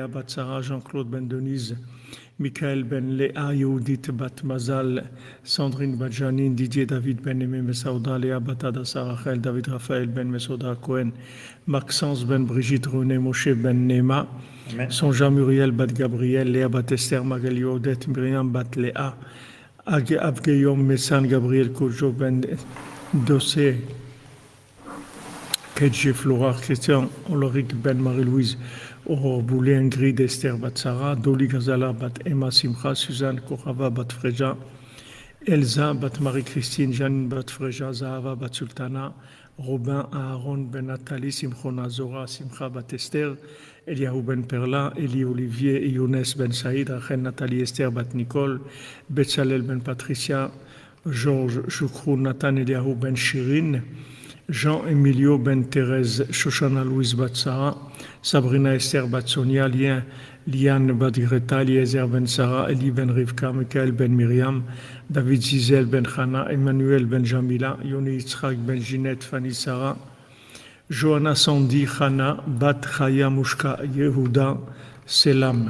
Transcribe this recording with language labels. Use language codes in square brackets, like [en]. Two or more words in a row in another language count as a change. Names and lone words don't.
[fr] Bat Sarah, Jean-Claude Ben Denise, Michael Ben Léa, Yehudit Bat Mazal, Sandrine Bat Janine, Didier David Ben Aimé Messaouda, Léa Bat Adassa Rachel, David Raphaël Ben Mesouda Cohen, Maxence Ben Brigitte, René Moshe Ben Nema, Sonja Muriel Bat Gabriel, Léa Bat Esther, Magali Odette, Myriam Bat Léa, Abgeyom Messan, Gabriel Kojo Ben Dossé, Kedje Flora, Christian Ulrich Ben Marie-Louise, Aurore Boulet, Ingrid Esther Batsara, Doli Gazala Bat Emma Simcha, Suzanne Korava Bat Freja, Elsa Bat Marie-Christine, Janine Bat Freja, Zahava Bat Sultana, Robin Aaron Ben Nathalie, Simchona Zora, Simcha Bat Esther, Eliahu Ben Perla, Eli Olivier, Younes Ben Saïd, Rachel Nathalie Esther Bat Nicole, Betsalel Ben Patricia, Georges Choukrou, Nathan Eliahu Ben Shirin, Jean-Emilio Ben Thérèse, Shoshana Louise Batsara, Sabrina Esther Batsonia, Liane Bat Greta, Eliezer Ben Sarah, Eli Ben Rivka, Michael Ben Myriam, David Zizel Ben Chana, Emmanuel Ben Jamila, Yoni Yitzhak Ben Ginette, Fanny Sarah, Johanna Sandi Chana, Bat Chaya Mushka Yehuda, Selam.